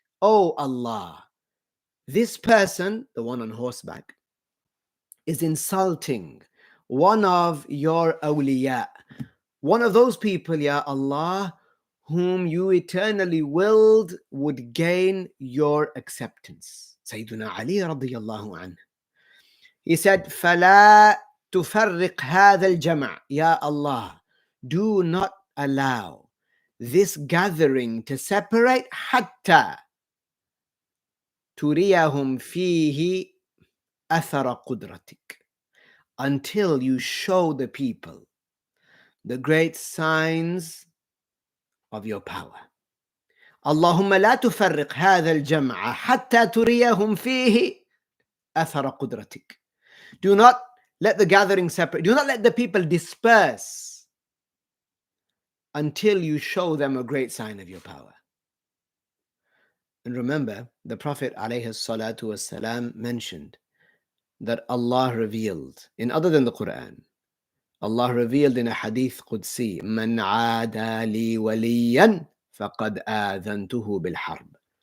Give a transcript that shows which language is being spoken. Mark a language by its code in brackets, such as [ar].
[en] Oh Allah, this person, the one on horseback, is insulting one of your awliya, one of those people, Ya Allah, whom you eternally willed would gain your acceptance. Sayyiduna Ali radiyallahu anhu. He said, [ar] فَلَا تُفَرِّقْ هَذَا الْجَمْعِ. [en] Ya Allah, do not allow this gathering to separate [ar] حَتَّى تُرِيَهُمْ فِيهِ أَثَرَ قُدْرَتِكَ, [en] until you show the people the great signs of your power. [ar] اللهم لا تفرق هذا الجمع حتى تريهم فيه أثر قدرتك. [en] Do not let the gathering separate. Do not let the people disperse until you show them a great sign of your power. And remember, the Prophet ﷺ mentioned that Allah revealed, in other than the Quran, Allah revealed in a hadith Qudsi, [ar] من عادى لي وليا فقد آذنته بالحرب.